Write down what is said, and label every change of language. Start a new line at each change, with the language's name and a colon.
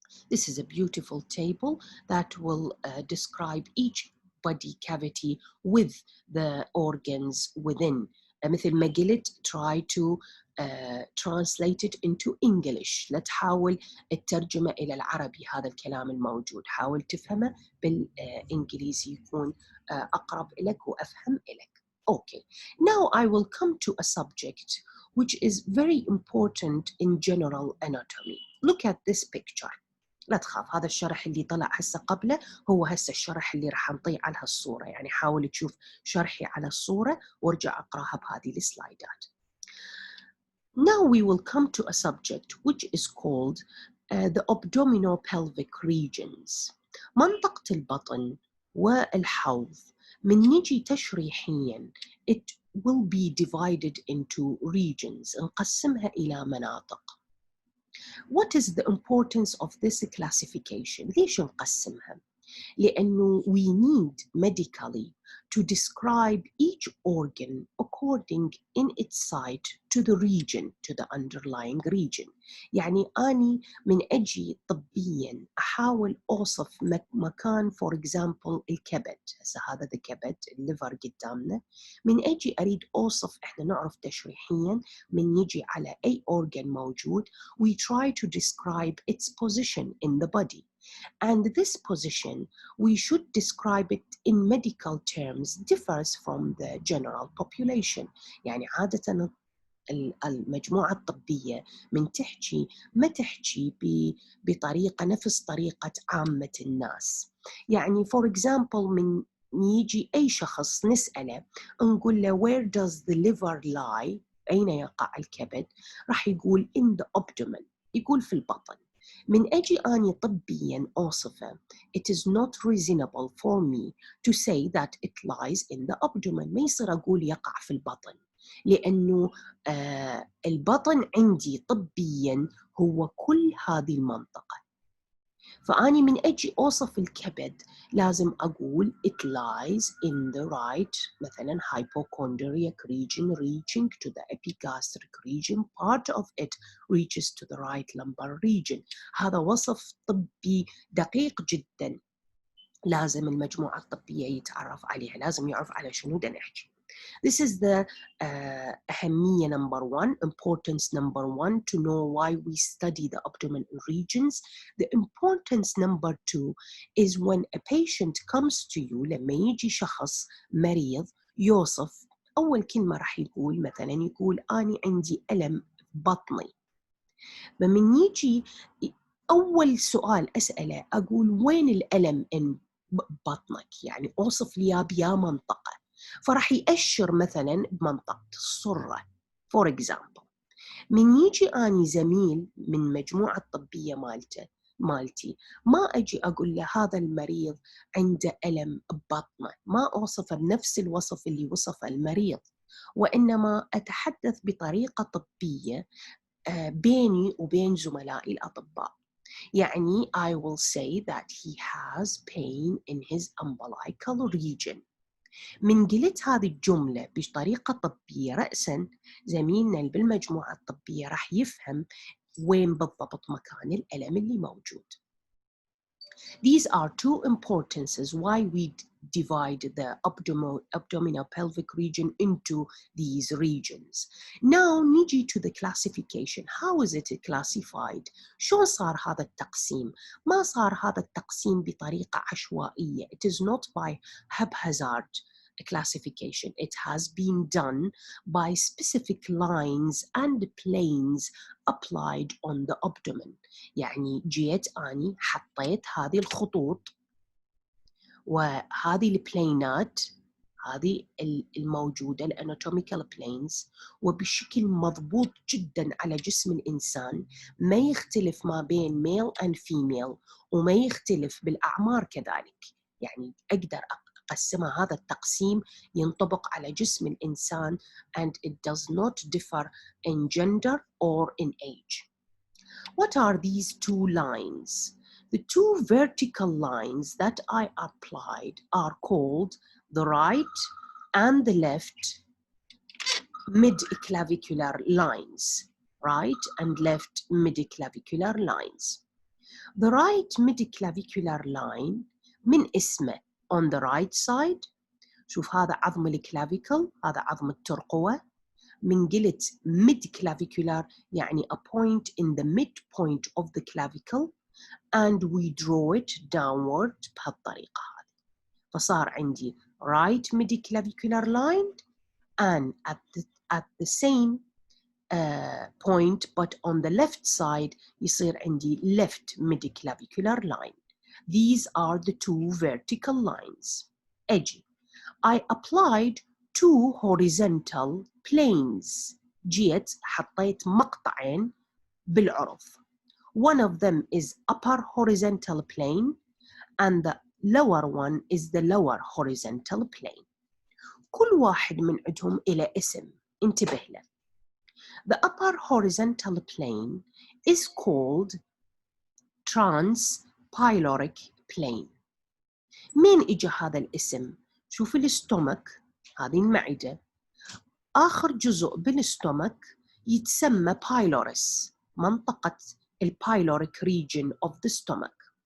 English: This is a beautiful table that will describe each body cavity with the organs within.
Arabic: مثل ما قلت
English: try to translate it into English.
Arabic: لا تحاول الترجمة إلى العربي هذا الكلام الموجود، حاول تفهمه بالإنجليزي يكون أقرب لك وأفهم لك.
English: Okay, now I will come to a subject which is very important in general anatomy. Look at this picture.
Arabic: لا تخاف، هذا الشرح اللي طلع هسه قبله هو هسه الشرح اللي راح نطيع على هالصورة، يعني حاول تشوف شرحي على الصورة وارجع اقراها بهذه السلايدات.
English: Now we will come to a subject which is called the abdominopelvic regions.
Arabic: منطقة البطن والحوض من نجي تشريحياً
English: it will be divided into regions،
Arabic: نقسمها إلى مناطق.
English: What is the importance of this classification؟
Arabic: ليش نقسمها؟ لأنه
English: we need medically to describe each organ according in its site to the region, to the underlying region.
Arabic: يعني أني من أجي طبياً أحاول أوصف مكان for example الكبد، هسه هذا الكبد الليفر قدامنا، من أجي أريد أوصف، إحنا نعرف تشريحياً من يجي على أي organ موجود
English: we try to describe its position in the body. And this position, we should describe it in medical terms, differs from the general population.
Arabic: يعني عادة المجموعة الطبية من تحكي ما تحكي بطريقة نفس طريقة عامة الناس. يعني for example من يجي أي شخص نسأله نقول له
English: where does the liver lie؟
Arabic: أين يقع الكبد؟ راح يقول
English: in the abdomen،
Arabic: يقول في البطن. من أجي أني طبياً أوصفه
English: it is not reasonable for me to say that it lies in the abdomen،
Arabic: ما يصير أقول يقع في البطن، لأنه البطن عندي طبياً هو كل هذه المنطقة. فأني من أجي أوصف الكبد لازم أقول
English: it lies in the right مثلاً hypochondriac region reaching to the epigastric region, part of it reaches to the right lumbar region.
Arabic: هذا وصف طبي دقيق جداً لازم المجموعة الطبية يتعرف عليها، لازم يعرف على شنو دا نحكي.
English: This is the أهمية number one, importance number one, to know why we study the abdominal regions. The importance number two is when a patient comes to you،
Arabic: لما يجي شخص مريض يوصف أول كلمة راح يقول مثلا يقول أنا عندي ألم بطني. فمن يجي أول سؤال أسأله أقول وين الألم in بطنك؟ يعني أوصف لي بيا منطقة. فراح يأشر مثلاً بمنطقة الصرة
English: for example.
Arabic: من يجي أني زميل من مجموعة طبية مالته مالتي. ما أجي أقول له هذا المريض عنده ألم ببطنه، ما أوصفه بنفس الوصف اللي وصفه المريض، وإنما أتحدث بطريقة طبية بيني وبين زملائي الأطباء.
English: يعني I will say that he has pain in his umbilical region.
Arabic: من قلت هذه الجملة بطريقة طبية رأساً زميلنا اللي بالمجموعة الطبية راح يفهم وين بالضبط مكان الألم اللي موجود.
English: These are two importances why we divide the abdominal pelvic region into these regions. Now نيجي to the classification. How is it classified?
Arabic: شو صار هذا التقسيم؟ ما صار هذا التقسيم بطريقة عشوائية.
English: It is not by haphazard classification. It has been done by specific lines and planes applied on the abdomen.
Arabic: يعني جيت أني حطيت هذه الخطوط وهذه البلينات، هذه الموجودة الاناتوميكال بلينز، وبشكل مضبوط جدا على جسم الإنسان، ما يختلف ما بين ميل and female، وما يختلف بالأعمار كذلك. يعني أقدر أقسمها، هذا التقسيم ينطبق على جسم الإنسان
English: and it does not differ in gender or in age. What are these two lines? The two vertical lines that I applied are called the right and the left mid-clavicular lines. Right and left mid-clavicular lines. The right mid-clavicular line
Arabic: من اسمه
English: on the right side.
Arabic: شوف هذا عظم الكلافيكل، هذا عظم الترقوة. من قلت
English: mid-clavicular يعني a point in the midpoint of the clavicle and we draw it downward
Arabic: بهالطريقة هذه. فصار عندي
English: right mid-clavicular line and at the same point but on the left side
Arabic: يصير عندي
English: left mid-clavicular line. These are the two vertical lines. أجي I applied two horizontal planes.
Arabic: جيت حطيت مقطعين بالعرض.
English: One of them is upper horizontal plane and the lower one is the lower horizontal plane.
Arabic: كل واحد من عندهم إلى اسم انتبه له.
English: The upper horizontal plane is called transpyloric plane.
Arabic: مين إجا هذا الاسم؟ شوف الاستومك، هذه المعدة، آخر جزء بالاستومك يتسمى pylorus، منطقة البايلوريك
English: region of the stomach.